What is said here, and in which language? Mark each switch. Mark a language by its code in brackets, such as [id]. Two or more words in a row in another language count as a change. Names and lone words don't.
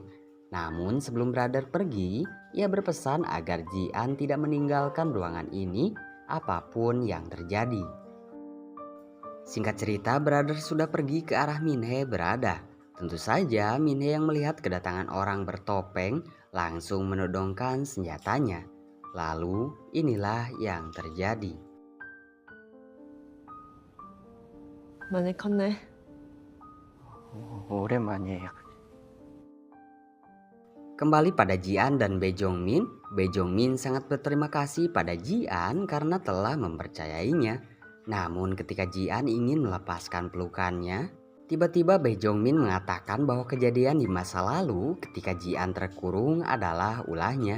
[id] Namun sebelum Brother pergi, ia berpesan agar Jian tidak meninggalkan ruangan ini apapun yang terjadi. Singkat cerita, Brother sudah pergi ke arah Min-hee berada. Tentu saja Min-hee yang melihat kedatangan orang bertopeng langsung menodongkan senjatanya. Lalu inilah yang terjadi. [ko] 많이 컸네. 오랜만이에요. [id] Kembali pada Jian dan Bae Jongmin, Bae Jongmin sangat berterima kasih pada Jian karena telah mempercayainya. Namun ketika Jian ingin melepaskan pelukannya, tiba-tiba Bae Jongmin mengatakan bahwa kejadian di masa lalu ketika Jian terkurung adalah ulahnya.